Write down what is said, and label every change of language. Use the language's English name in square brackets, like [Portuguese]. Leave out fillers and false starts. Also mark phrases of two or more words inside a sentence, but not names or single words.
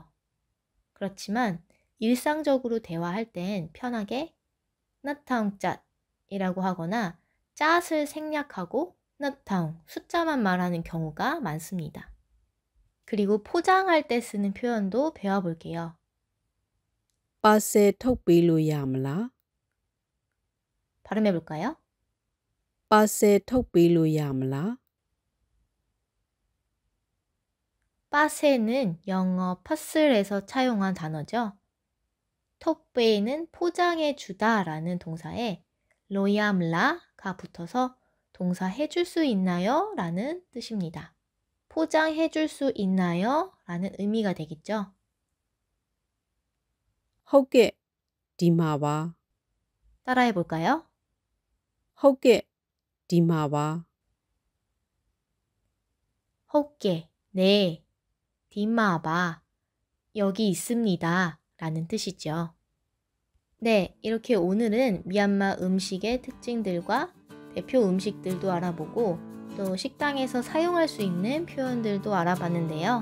[Korean] 그렇지만 일상적으로 대화할 땐 편하게 나타웅 잣이라고 하거나 잣을 생략하고 너타운, 숫자만 말하는 경우가 많습니다. 그리고 포장할 때 쓰는 표현도 배워볼게요. [Burmese] parcel ထုတ်ပေးလို့ရမလား [Korean] 발음해볼까요? [Burmese] parcel ထုတ်ပေးလို့ရမလား [Korean] 빠세는 영어 퍼슬에서 차용한 단어죠. 톡베이는 포장해주다 라는 동사에 로얌라가 붙어서 동사 해줄 수 있나요? 라는 뜻입니다. 포장해줄 수 있나요? 라는 의미가 되겠죠. [Burmese] ဟုတ်ကဲ့ဒီမှာပါ [Korean] 따라해볼까요? [Burmese] ဟုတ်ကဲ့ဒီမှာပါ [Korean] 호께, 네, 디마바, 여기 있습니다 라는 뜻이죠. 네, 이렇게 오늘은 미얀마 음식의 특징들과 대표 음식들도 알아보고 또 식당에서 사용할 수 있는 표현들도 알아봤는데요.